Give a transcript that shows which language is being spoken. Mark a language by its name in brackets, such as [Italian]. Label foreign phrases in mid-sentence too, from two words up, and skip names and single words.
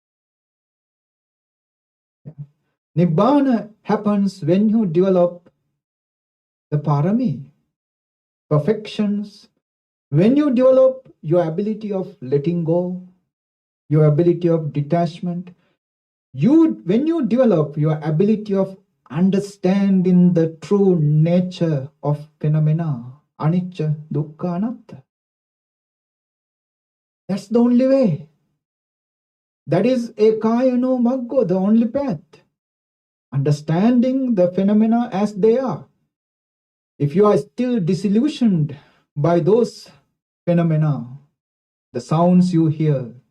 [English] Nibbana happens when you develop the parami, perfections, when you develop your ability of letting go, your ability of detachment, when you develop your ability of understanding the true nature of phenomena, [Pali] anicca, dukkha, anatta. [English] That's the only way. That is [Pali] ekayano maggo, [English] the only path. Understanding the phenomena as they are. If you are still disillusioned by those phenomena, the sounds you hear,